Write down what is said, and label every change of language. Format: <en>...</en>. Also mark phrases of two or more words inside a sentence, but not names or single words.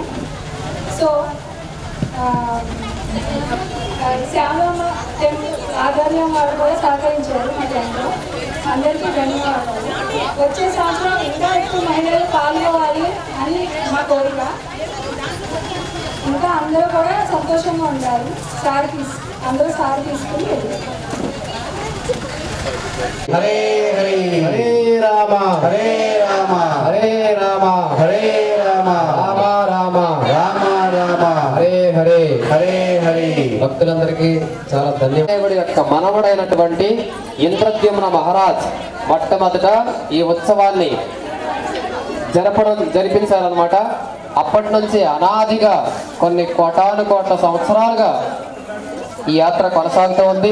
<te>సో శ్యామమ్మ టెంపుల్ ఆధ్వర్యం వారు కూడా సహకరించారు మా టెంపుల్. అందరికీ ధన్యవాదాలు. వచ్చే సంవత్సరం ఇంకా ఎక్కువ మహిళలు పాల్గొవాలి అని మా కోరిక. ఇంకా అందరూ కూడా సంతోషంగా ఉండాలి. అందరూ సార్ తీసుకుని వెళ్ళారు.</te> <sa>హరే హరే హరే రామ హరే రామ హరే రామ హరే రామ రామ రామ రామ రామ హరే హరే హరే హరే.</sa> <te>భక్తులందరికీ చాలా ధన్యవాదాలు. యొక్క మనవడైనటువంటి ఇంద్రద్యుమ్న మహారాజ్ మొట్టమొదట ఈ ఉత్సవాన్ని జరిపించారనమాట. అప్పటి నుంచి అనాదిగా కొన్ని కోటాను సంవత్సరాలుగా ఈ యాత్ర కొనసాగుతూ ఉంది.</te>